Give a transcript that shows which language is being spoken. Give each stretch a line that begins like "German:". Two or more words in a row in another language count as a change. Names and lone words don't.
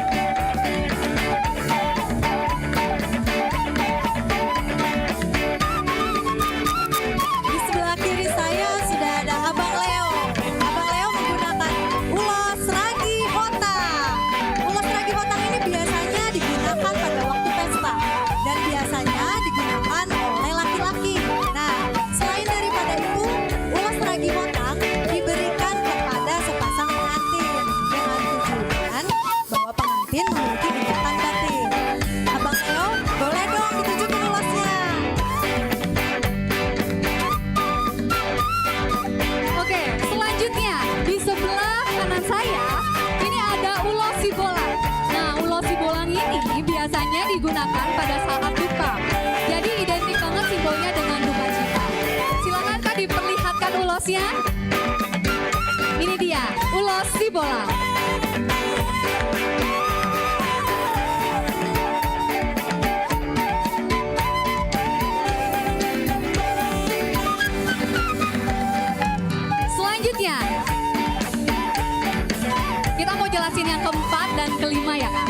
Indonesian: Di sebelah kiri saya sudah ada Abang Leo. Abang Leo menggunakan ulos ragi hotang. Ulos ragi hotang ini biasanya digunakan pada waktu pesta dan biasanya digunakan oleh laki-laki. Nah, selain daripada itu, ulos ragi hotang diberikan kepada sepasang pengantin dengan tujuan bahwa pengantin memiliki ikatan batin. Abang Leo, boleh dong ditunjukin ulosnya. Oke, selanjutnya di sebelah kanan saya ini ada ulos sibolang. Nah, ulos sibolang ini biasanya digunakan pada saat duka. Jadi identik banget simbolnya dengan duka cita. Silakan Kak diperlihatkan ulosnya. Ini dia ulos sibolang. Selanjutnya, kita mau jelasin yang keempat dan kelima ya Kak.